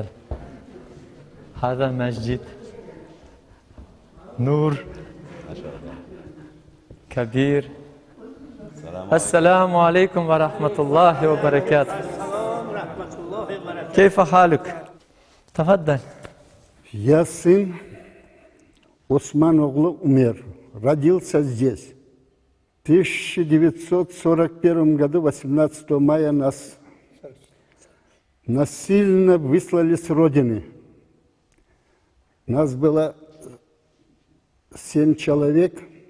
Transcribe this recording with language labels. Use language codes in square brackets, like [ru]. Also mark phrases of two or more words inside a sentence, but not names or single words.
[ar] هذا مسجد نور كبير. السلام عليكم ورحمة الله وبركاته. كيف حالك؟ تفضل. [ru] Я сын Осман оглу умер. Родился здесь. В 1941 году, 18 мая, нас насильно выслали с родины. Нас было 7 человек.